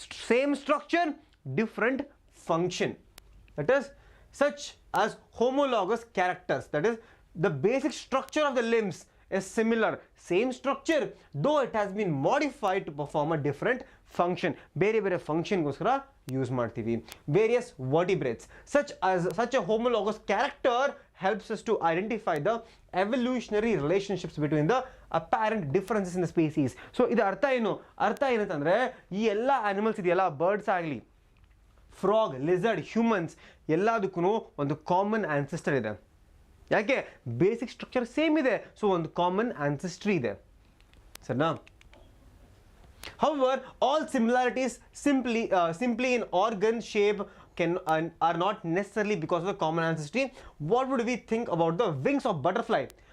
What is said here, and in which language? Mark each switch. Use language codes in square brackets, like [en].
[en] Same structure, different function. That is, such as homologous characters. That is, the basic structure of the limbs is similar, same structure, though it has been modified to perform a different function. [kn] ಬೇರೆ ಫಂಕ್ಷನ್ಗೋಸ್ಕರ use ಮಾಡ್ತೀವಿ. [en] Various vertebrates. Such a homologous character helps us to identify the evolutionary relationships between the apparent differences in the species. [kn] So ಇದು ಅರ್ಥ ಏನಂತಂದ್ರೆ, ಈ ಎಲ್ಲ animals ಇದೆಯಲ್ಲ, birds ಆಗಲಿ, frog, lizard, humans ಎಲ್ಲದಕ್ಕೂ ಒಂದು ಕಾಮನ್ ಆನ್ಸೆಸ್ಟರ್ ಇದೆ. ಯಾಕೆ? ಬೇಸಿಕ್ ಸ್ಟ್ರಕ್ಚರ್ ಸೇಮ್ ಇದೆ, ಸೊ ಒಂದು ಕಾಮನ್ ಆನ್ಸೆಸ್ಟ್ರಿ ಇದೆ. ಸರಿನಾ? [en] However, all similarities simply in organ shape are not necessarily because of the common ancestry. What would we think about the wings of butterfly?